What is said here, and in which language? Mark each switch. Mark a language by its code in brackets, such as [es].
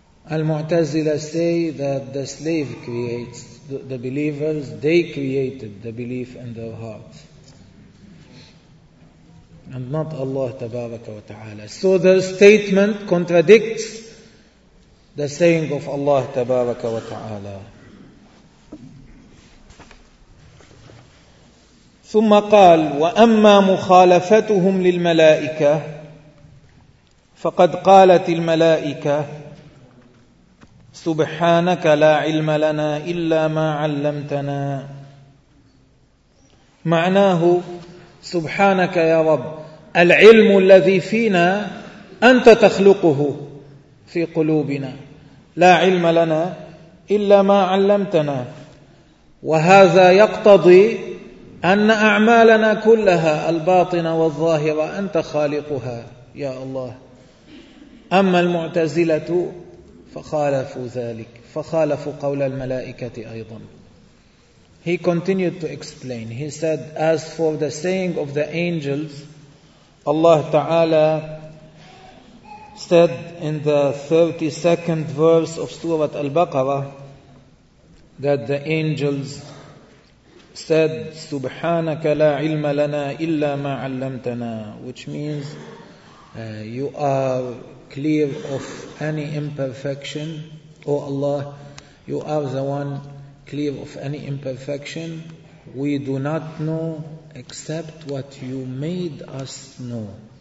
[en] Al-Mu'tazila say that the slave creates, the believers, they created the belief in their hearts, and not Allah Tabaraka wa Ta'ala. So their statement contradicts the saying of Allah Tabaraka wa Ta'ala. [ar] ثم قال وأما مخالفتهم للملائكة فقد قالت الملائكة سبحانك لا علم لنا إلا ما علمتنا. معناه سبحانك يا رب العلم الذي فينا أنت تخلقه في قلوبنا لا علم لنا إلا ما علمتنا. وهذا يقتضي أن أعمالنا كلها الباطنة والظاهرة أنت خالقها يا الله. أما المعتزلة فخالفوا ذلك، فخالفوا قول الملائكة أيضا. [en] He continued to explain. He said, as for the saying of the angels, Allah Ta'ala said in the 32nd verse of Surah Al-Baqarah that the angels said, [ar] سُبْحَانَكَ لَا عِلْمَ لَنَا إِلَّا مَا عَلَّمْتَنَا, [en] which means, you are clear of any imperfection, O Allah, you are the one clear of any imperfection, we do not know except what you made us know.